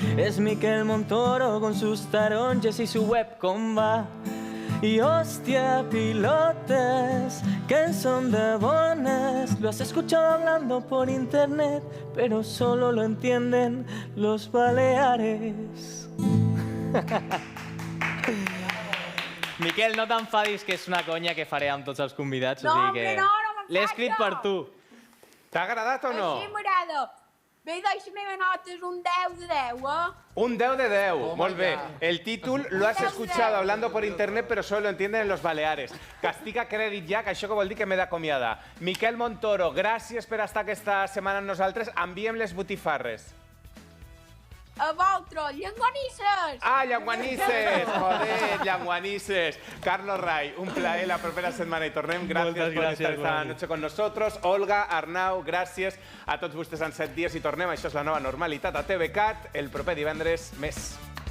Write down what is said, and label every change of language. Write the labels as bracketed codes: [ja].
[es] Es Miquel Montoro con sus taronges y su webcom va. Y hostia, [ca] pilotes, que son de bones. [es] Lo has escuchado hablando por internet, pero solo lo entienden los baleares. [ca] Miquel, no t'enfadis, que és una conya que faré amb tots els convidats. No, o sigui home, que... no m'enfado. L'he escrit per tu. T'ha agradat o no? Així m'agrada. Bé, doncs la meva nota és un 10 de 10, Un 10 de 10, molt bé. El títol [es] lo has escuchado hablando por internet, pero solo lo entienden en los Baleares. [ca] Castiga crèdit ja, que això que vol dir que m'he d'acomiadar. Miquel Montoro, gràcies per estar aquesta setmana amb nosaltres. Enviem les botifarres. A vosaltres, llengonisses! Ah, llenguanisses! Joder, llenguanisses. Carlos Ray, un plaer la propera setmana i tornem. Gràcies [es] por estar esta noche con nosotros. [ca] Olga, Arnau, gràcies a tots vostès en 7 dies i tornem. Això és la nova normalitat a TVCAT. El proper divendres més.